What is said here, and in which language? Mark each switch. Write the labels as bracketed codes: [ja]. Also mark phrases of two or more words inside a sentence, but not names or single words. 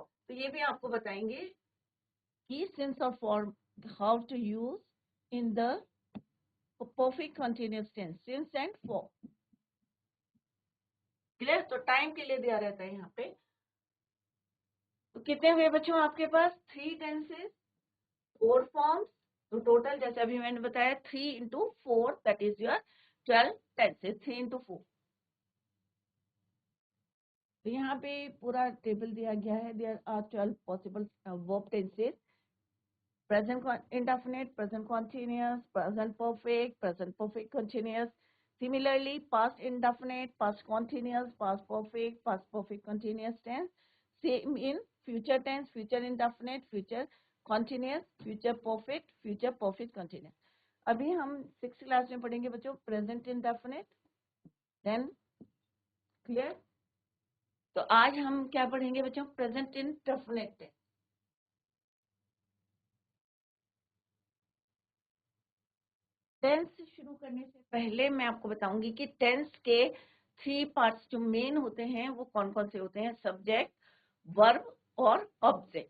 [hi] तो ये भी आपको बताएंगे कि [en] since aur for how to use in the perfect continuous tense, since and for. क्लियर? [hi] तो टाइम के लिए दिया रहता है यहाँ पे। तो कितने हुए बच्चों आपके पास, 3 टेंसेस, 4 फॉर्म्स तो टोटल जैसे अभी मैंने बताया [en] 3 into 4 that is your 12 tenses, 3 into 4. [hi] तो यहाँ पे पूरा टेबल दिया गया है। [en] There are 12 possible verb tenses: present indefinite, present continuous, present perfect continuous. Similarly, past indefinite, past continuous, past perfect continuous tense. Same in future tense, future indefinite, future continuous, future perfect continuous. [hi] अभी हम 6th क्लास में पढ़ेंगे बच्चों [en] present indefinite, then clear. [hi] तो आज हम क्या पढ़ेंगे बच्चों? [en] present indefinite. [hi] टेंस शुरू करने से पहले मैं आपको बताऊंगी कि टेंस के 3 पार्ट्स जो मेन होते हैं वो कौन कौन से होते हैं: [en] subject, verb [hi] और ऑब्जेक्ट।